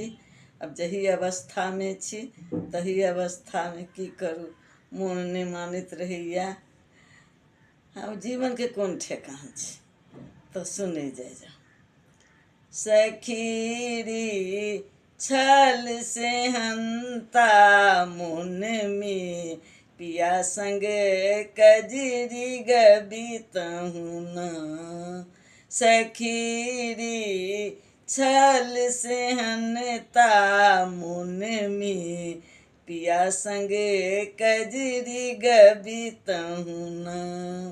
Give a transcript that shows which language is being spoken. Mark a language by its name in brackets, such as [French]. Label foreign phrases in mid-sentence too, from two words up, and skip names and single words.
[Maithili] अब जही अवस्थामे छी तही अवस्थामे की करू, मोन नहि मानैत रहैया। अब जीवनके कोन ठेकान छै, तो सुनै जाइ जाओ। सखीरी छल से हंता मोन में, पिया संग कजरी गबीतहूँ न। सखीरी छल से हंता मोन में, पिया संग कजरी गबीतहूँ न।